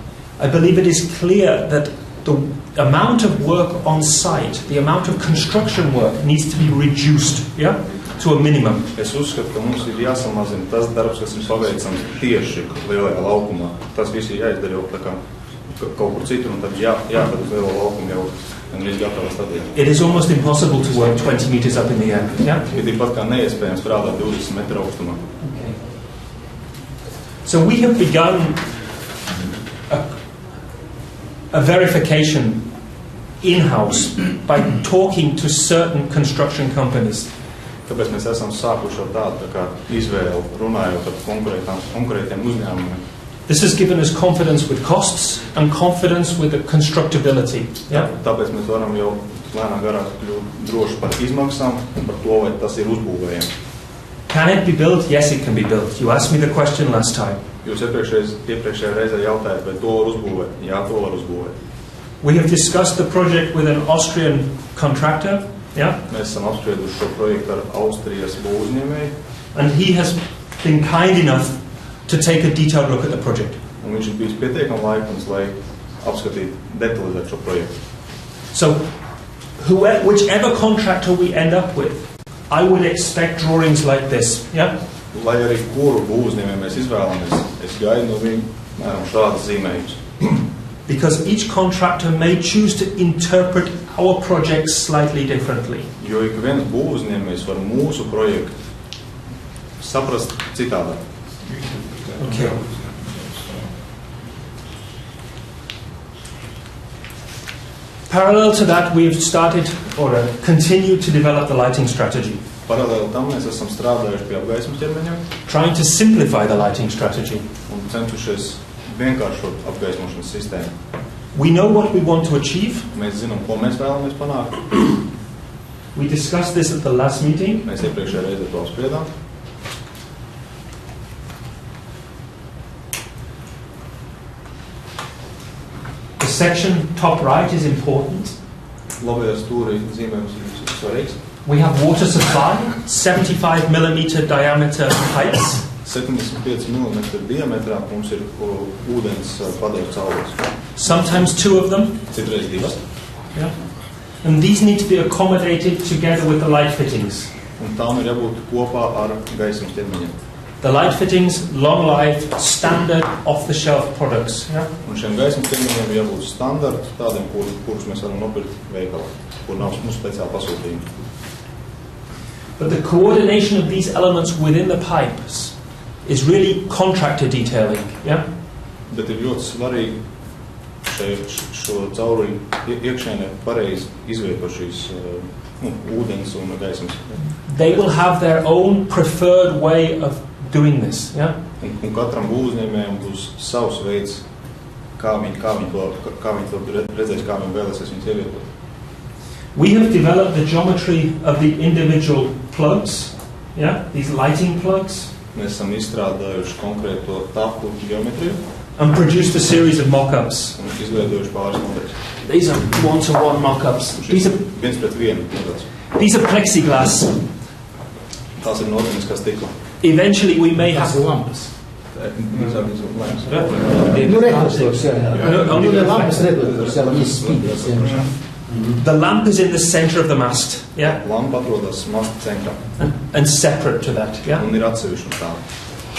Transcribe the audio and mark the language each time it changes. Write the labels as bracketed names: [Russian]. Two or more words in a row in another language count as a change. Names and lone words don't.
[English] I believe it is clear that the amount of work on site, the amount of construction work needs to be reduced, yeah, to a minimum. [Latvian] Es uzskatu, ka mums ir jāsamazina tas darbs, kas ir paveicams tieši Lielajā laukumā. Tas viss ir jāizdara jau tā kā kaut kur citur, un tad jāved uz Lielo laukumu jau gandrīz gatavā stadijā. [English] It is almost impossible to work 20 meters up in the air, yeah? [Latvian] Ir tikpat kā neiespējams strādāt 20 metru augstumā. [English] Okay. So we have begun a verification in-house by talking to certain construction companies. [Latvian] Tāpēc mēs esam sākuši ar tādu tā kā izvēli, runājot ar konkrētiem uzņēmumiem. [English] This has given us confidence with costs and confidence with the constructability. Yeah? [Latvian] Tāpēc mēs varam jau lēnām garāk kļūt droši par izmaksām un par to, vai tas ir uzbūvējami. [English] Can it be built? Yes, it can be built. You asked me the question last time. [Latvian] Jūs iepriekšējā reizē jautājat, vai to var uzbūvēt? Jā, to var uzbūvēt. [English] We have discussed the project with an Austrian contractor. Yeah? [Latvian] Mēs esam apsprieduši šo projektu ar Austrijas būvuzņēmēju. [English] And he has been kind enough to take a detailed look at the project. [Latvian] Un viņš ir bijis pietiekami laipns, lai apskatītu detalizēt šo projektu. [English] So, whichever contractor we end up with, I would expect drawings like this. Yeah? [Latvian] Lai arī kuru būvuzņēmēju mēs izvēlamies, es gaidu no viņu šādas zīmējumus. [English] Because each contractor may choose to interpret our projects slightly differently. [Latvian] Jo ik viens būvuzņēmējs var mūsu projektu saprast citādā. [English] Okay. Parallel to that, we've started or continued to develop the lighting strategy. [Latvian] Paralēli tam mēs esam strādājuši pie apgaismas ķermeņiem. [English] Trying to simplify the lighting strategy. [Latvian] Un centušies vienkāršot apgaismošanas sistēmu. [English] We know what we want to achieve. [Latvian] Mēs zinām, ko mēs vēlamies panākt. [English] We discussed this at the last meeting. [Latvian] Mēs iepriekšējā reizē to apspriedām. [English] The section top right is important. [Latvian] Labajā stūrī zīmējums ir svarīgs. [English] We have water supply, 75 millimeter diameter pipes. [Latvian] 75 mm diametrā mums ir ūdens padeves caurules. [English] Sometimes two of them. [Latvian] Citreiz divas. [English] Yeah. And these need to be accommodated together with the light fittings. [Latvian] Un tām ir jābūt kopā ar gaismas ķermeņiem. [English] The light fittings, long life, standard off-the-shelf products. Yeah? [Latvian] Un šiem gaismas ķermeņiem jābūt standarta, tādiem, kurus mēs varam nopirkt veikalā, kur nav mūsu speciāli pasūtījumi. [English] But the coordination of these elements within the pipes is really contractor detailing. Yeah? [Latvian] Bet ir ļoti svarīgi šo cauruļu iekšēnē pareizi izvietot šīs ūdens un gaismas. [English] They will have their own preferred way of doing this. Yeah? [Latvian] Un katram uzņēmējam būs savs veids, kā viņi to redzēs, kā viņi vēlēsies viņus ievietot. [English] We have developed the geometry of the individual plugs, yeah? These lighting plugs. [Latvian] Mēs esam izstrādājuši konkrēto tapu geometriju. [English] And produced a series of mock-ups. [Latvian] Un izveidojuši pāris modeļus. [English] These are one-to-one mock-ups. These are plexiglass. [Latvian] Tās ir organiskā stikla. [English] Eventually we may have [Latvian] lampas. [English] The lamp is in the center of the mast, yeah? [Latvian] Lampa atrodas masta centrā. [English] And separate to that, yeah? [Latvian] Un ir atsevišķi no tā.